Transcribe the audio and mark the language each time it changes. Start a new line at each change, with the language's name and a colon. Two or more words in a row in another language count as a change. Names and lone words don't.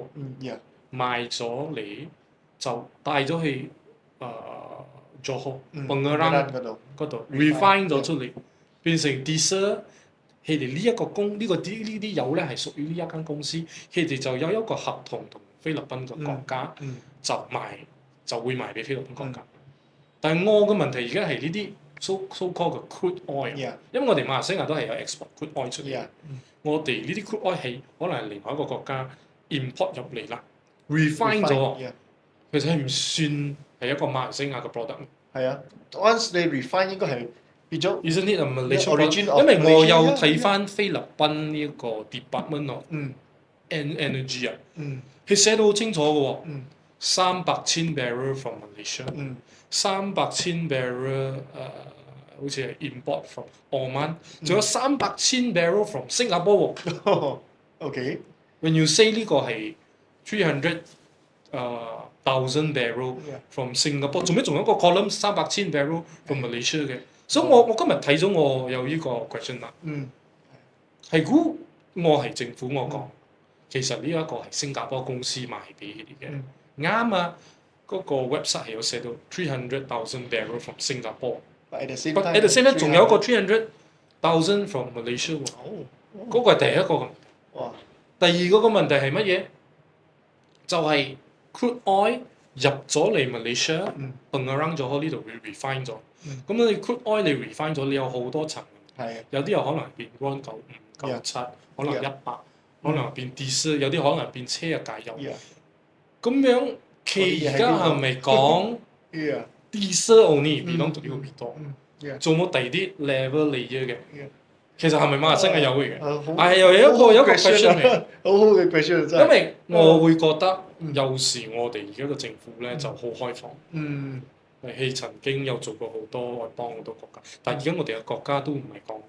Cantonese: 賣咗你就帶咗去Johor Pengerang 嗰度 refine 咗出嚟，變成 diesel。佢哋呢一個呢啲油咧係屬於呢一間公司，佢哋就有一個合同同菲律賓嘅國家，就會賣俾菲律賓國家。但係我嘅問題而家係呢啲
English: so called
Cantonese: 嘅 crude oil，因為我哋馬來西亞都係有
English: export crude oil
Cantonese: 出嚟，我哋呢啲
English: crude oil
Cantonese: 係可能係另外一個國家 import 入嚟啦。refine 咗，其實係唔算係一個馬來西亞嘅 product。係啊 ，once 你 refine 應該係變咗。
English: Isn't it a Malaysian product？
Cantonese: 因為我有睇翻菲律賓呢一個 Department of Energy 啊，佢寫得好清楚嘅喎，300,000
English: barrel from Malaysia，
Cantonese: 300,000 barrel 好似係
English: import from Oman，
Cantonese: 仲有300,000
English: barrel from
Cantonese: 新加坡喎。
English: OK。When you say
Cantonese: 呢個係
English: 300,000 barrel from Singapore，
Cantonese: 做咩仲有一個 column 300,000
English: barrel from Malaysia
Cantonese: 嘅？所以我今日睇咗我有呢個 question 啦。係估我係政府，我講其實呢一個係新加坡公司賣俾佢哋嘅。啱啊，嗰個 website 係有寫到300,000
English: barrel from Singapore。 But at the same time
Cantonese: 仲有一個300,000
English: from Malaysia
Cantonese: 喎。嗰個係第一個問題。第二個問題係乜嘢？就係
English: crude oil
Cantonese: 入咗嚟 Malaysia，Pengerang 咗呢度會 refine 咗。咁你
English: crude oil
Cantonese: 你 refine 咗，你有好多層，有啲有可能變 195、97，可能100，可能變 diesel，有啲可能變車嘅價油。咁樣佢而家係咪講
English: diesel only belong to
Cantonese: 呢個 Vitol？做冇第二啲
English: level layer
Cantonese: 嘅？其實係咪馬來西亞有嘅？係又有一個 question 嚟，好好嘅 question 真係。因為我會覺得有時我哋而家嘅政府咧就好開放。佢曾經有做過好多外邦好多國家，但係而家我哋嘅國家都唔係講。